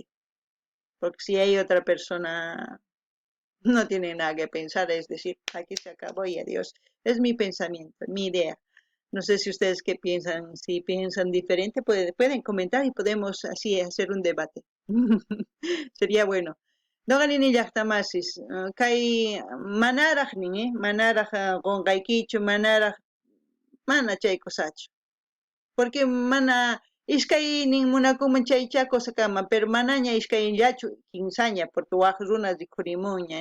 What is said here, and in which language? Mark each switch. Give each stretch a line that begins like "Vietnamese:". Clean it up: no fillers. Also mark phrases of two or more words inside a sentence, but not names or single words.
Spanish: Porque si hay otra persona, no tiene nada que pensar, es decir, aquí se acabó y adiós. Es mi pensamiento, mi idea. No sé si ustedes qué piensan, si piensan diferente, pueden comentar y podemos así hacer un debate. Sería bueno.
Quechua: No ganini llaqtamasis, kay manaraq nin, manaraq qonqaykichu, manaraq mana chaykusachu. Porque mana iskay nin munakuman chaycha cosa kama, pero manaña iskayllachu kinsaña, porque waq runa rikurimunña.